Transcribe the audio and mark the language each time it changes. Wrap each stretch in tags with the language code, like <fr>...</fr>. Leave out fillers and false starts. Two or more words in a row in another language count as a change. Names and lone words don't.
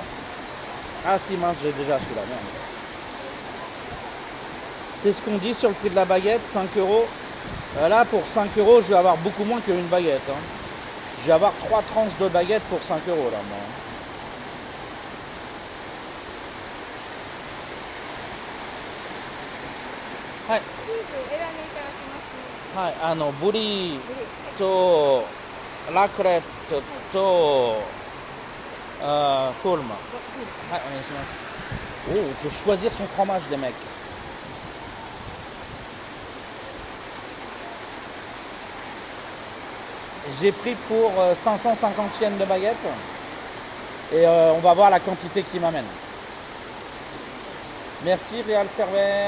<fr>Ah si, mince, j'ai déjà celui-là, merde. C'est ce qu'on dit sur le prix de la baguette, 5 euros. Là, pour 5 euros, je vais avoir beaucoup moins qu'une baguette. Hein. Je vais avoir 3 tranches de baguette pour 5 euros, là, moi. Ouais.</fr> <ja>チーズ選んでいただきます。はい、ブリとラクレットと、フォルム。はい、お願いします。</ja> <fr>Oh, on peut choisir son fromage, les mecs. J'ai pris pour 550 yens de baguette. Et on va voir la quantité qu'il m'amène. Merci, Réal Server.</fr>